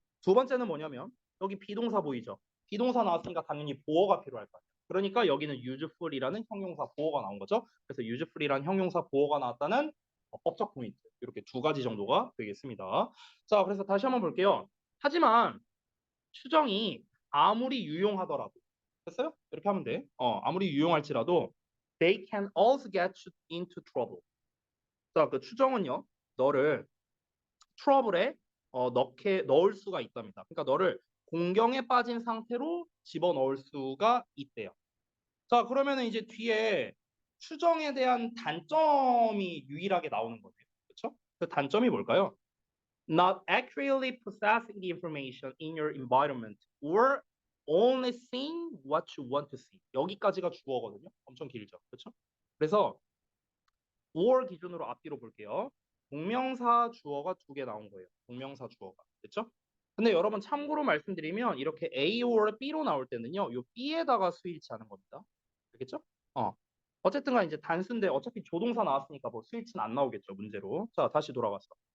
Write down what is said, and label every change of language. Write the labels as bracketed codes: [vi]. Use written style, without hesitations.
[ko] 두 번째는 뭐냐면 여기 비동사 보이죠? 비동사 나왔으니까 당연히 보어가 필요할 거 아니에요. 그러니까 여기는 useful이라는 형용사 보어가 나온 거죠. 그래서 useful이라는 형용사 보어가 나왔다는 법적 포인트. 이렇게 두 가지 정도가 되겠습니다. 자, 그래서 다시 한번 볼게요. 하지만 추정이 아무리 유용하더라도 됐어요? 이렇게 하면 돼. 아무리 유용할지라도 [en] they can also get you into trouble. [ko] 자, 그 추정은요. 너를 트러블에 넣을 수가 있답니다. 그러니까 너를 공경에 빠진 상태로 집어넣을 수가 있대요. 자, 그러면은 이제 뒤에 추정에 대한 단점이 유일하게 나오는 거네요. 그렇죠? 그 단점이 뭘까요? [en] Not accurately processing the information in your environment or only seeing what you want to see. [ko] 여기까지가 주어거든요. 엄청 길죠. 그렇죠? 그래서 5월 기준으로 앞뒤로 볼게요. 동명사 주어가 두 개 나온 거예요. 동명사 주어가. 됐죠? 근데 여러분 참고로 말씀드리면 이렇게 A or B로 나올 때는요. 요 B에다가 수일치하는 겁니다. 알겠죠? 어쨌든 간 이제 단수인데 어차피 조동사 나왔으니까 뭐 수일치는 안 나오겠죠. 문제로. 자, 다시 돌아갔어.